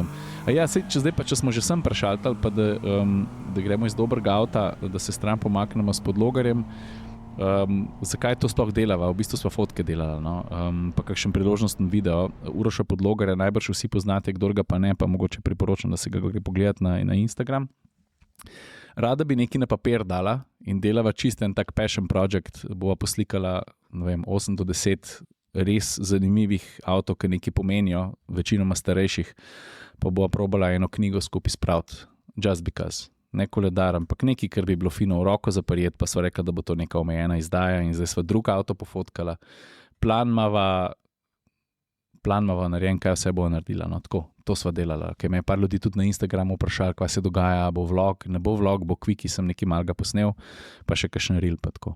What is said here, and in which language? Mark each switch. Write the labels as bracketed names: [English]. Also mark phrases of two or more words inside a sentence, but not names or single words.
[Slovenian] Ja, če smo že sem prešaltali, pa da gremo iz dobrega avta, da se stran pomaknemo s podlogarjem. Zakaj to sploh delava? V bistvu smo fotke delali, no? Pa kakšen priložnosten video. Uroša Podlogarja najbrž vsi poznate, kdor ga pa ne, pa mogoče priporočam, da se ga gre pogledati na Instagram. Rada bi nekaj na papir dala in delava čist en tak [English] passion project. [Slovenian] Bova poslikala, ne vem, 8 do 10 res zanimivih avtov, ki nekaj pomenijo, večinoma starejših, pa bova probala eno knjigo skupaj spraviti. [English] Just because. [Slovenian] Ne koledar, ampak nekaj, kar bi bilo fino v roko zaprijeti, pa so rekla, da bo to neka omejena izdaja in zdaj sva drug avto pofotkala. Plan mava narejen, kaj vse bo naredila. No, tako, to sva delala. Ker me je par ljudi tudi na Instagramu vprašali, kaj se dogaja, bo vlog, ne bo vlog, bo kviki, sem nekaj malega posnel, pa še kakšen reel pa tako.